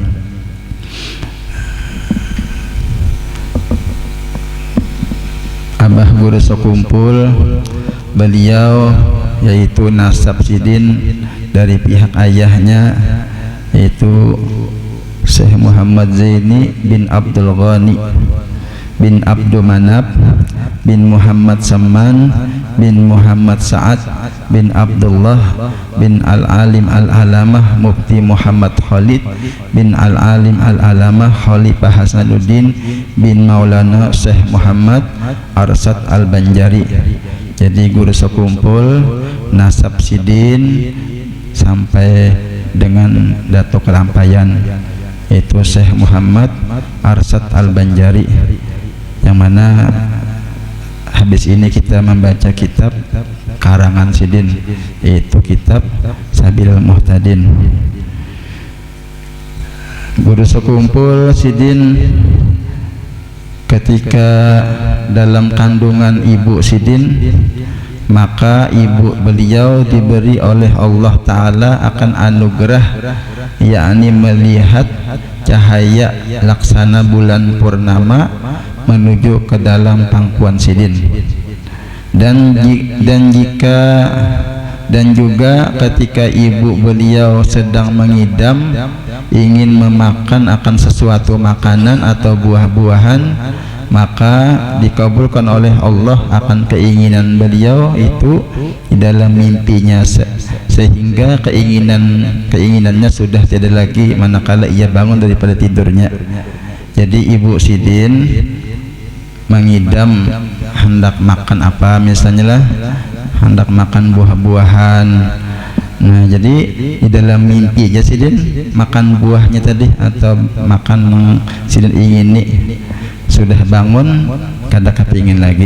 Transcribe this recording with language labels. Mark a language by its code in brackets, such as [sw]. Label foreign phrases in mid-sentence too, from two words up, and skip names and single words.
[id] Abah Guru sekumpul, beliau yaitu nasab sidin dari pihak ayahnya, yaitu Syekh Muhammad Zaini bin Abdul Ghani bin Abdul Manaf bin Muhammad Saman bin Muhammad Sa'ad bin Abdullah bin Al-Alim Al-Alamah Mufti Muhammad Khalid bin Al-Alim Al-Alamah Khalifah Hasanuddin bin Maulana Syekh Muhammad Arsad Al-Banjari. Jadi guru sekumpul nasab sidin sampai dengan Datuk Kelampayan, yaitu Syekh Muhammad Arsad Al-Banjari, yang mana habis ini kita membaca kitab karangan sidin, yaitu kitab Sabil Muhtadin. Guru sekumpul sidin ketika dalam kandungan ibu sidin, maka ibu beliau diberi oleh Allah Ta'ala akan anugerah, yakni melihat cahaya laksana bulan purnama menuju ke dalam pangkuan sidin. Dan juga ketika ibu beliau sedang mengidam ingin memakan akan sesuatu makanan atau buah-buahan, maka dikabulkan oleh Allah akan keinginan beliau itu di dalam mimpinya, sehingga keinginannya sudah tidak lagi manakala ia bangun daripada tidurnya. Jadi ibu sidin mengidam hendak makan apa, misalnya lah hendak makan buah-buahan. Nah, jadi di dalam mimpi aja sidin makan buahnya tadi atau makan sidin ingin nih, sudah bangun kada kepingin lagi.